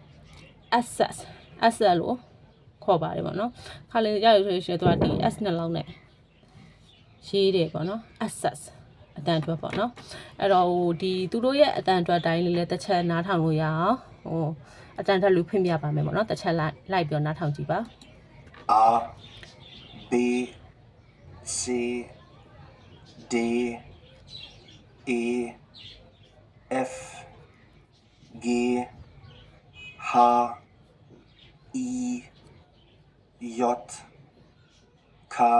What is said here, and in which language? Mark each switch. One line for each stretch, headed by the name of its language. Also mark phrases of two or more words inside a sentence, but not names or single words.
Burmese: SS လို့ခေါ်ပါတယ်ပေါ့နော်ခါလေးကြရဆိုရင်သူကဒီ S နှလုံးနဲ့ရေးတယ်ပေါ့နော် SS အတန်ထွက်ပေါ့နော်အဲ့တော့ဟိုဒီသူတို့ရဲ့အတန်ထွက်တိုင်းလေးလည်းတစ်ချက်နားထောင်လို့ရအောင်ဟိုအတန်ထွက်လူဖွင့်ပြပါမယ်ပေါ့နော်တစ်ချက်လိုက်ပြောနားထောင်ကြည့်ပါ
English: A B C D E F G H I J K